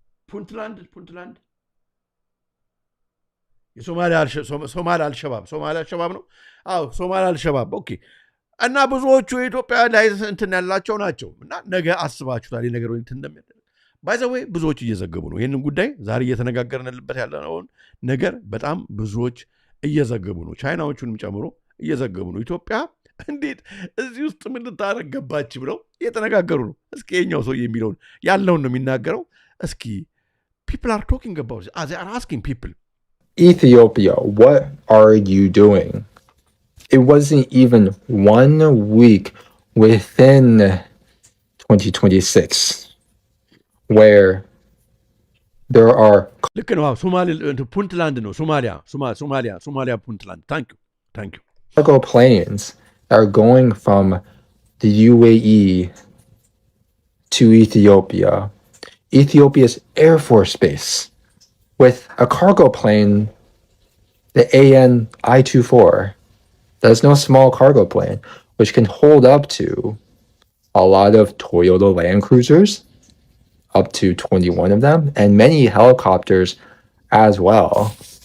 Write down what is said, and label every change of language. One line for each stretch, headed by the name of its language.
Amharic: ፑንትላንድ የሶማሊያ አልሸባብ ነው። አዎ ሶማሊያ አልሸባብ። ኦኬ። እና ብዙዎቹ የኢትዮጵያ ላይ እንትን ያላቸው ናቸው። እና ነገ አስባችሁታል ነገር ወይ እንትን እንደሚያደርግ ባይዘዌይ ብዙዎች እየዘገቡ ነው ይህንን ጉዳይ። ዛሬ እየተነጋገርንበት ያለውን ነገር በጣም ብዙዎች እየዘገቡ ነው። ቻይናዎቹንም ጨምሮ እየዘገቡ ነው። ኢትዮጵያ እንዴት እዚህ ውስጥ ምን ልታረግ ገባች ብለው እየተነጋገሩ ነው። እስኪ የኛው ሰው የሚለውን ያለውን ነው የሚናገረው። እስኪ
English: people are talking about it. They are asking people. Ethiopia, what are you doing? It wasn't even 1 week within 2026 where there are
Amharic: ልክ ነው ፑንትላንድ ነው ሶማሊያ ፑንትላንድ
English: thank you cargo planes that are going from the UAE to Ethiopia's Air Force Base with a cargo plane, the AN I-24. That's no small cargo plane, which can hold up to a lot of Toyota Land Cruisers, up to 21 of them, and many helicopters as well.